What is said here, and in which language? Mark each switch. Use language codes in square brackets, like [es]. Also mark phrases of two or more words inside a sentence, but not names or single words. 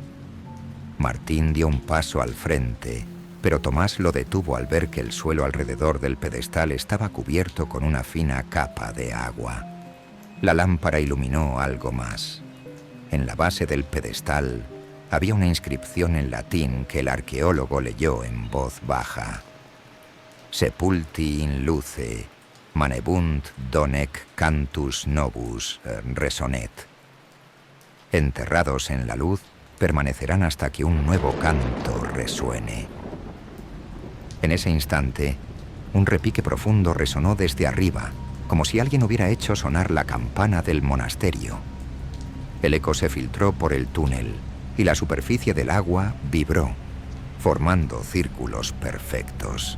[es] Martín dio un paso al frente, pero Tomás lo detuvo al ver que el suelo alrededor del pedestal estaba cubierto con una fina capa de agua. La lámpara iluminó algo más. En la base del pedestal había una inscripción en latín que el arqueólogo leyó en voz baja. [la] Sepulti in luce, manebunt donec cantus novus resonet. [es] Enterrados en la luz, permanecerán hasta que un nuevo canto resuene. En ese instante, un repique profundo resonó desde arriba, como si alguien hubiera hecho sonar la campana del monasterio. El eco se filtró por el túnel y la superficie del agua vibró, formando círculos perfectos.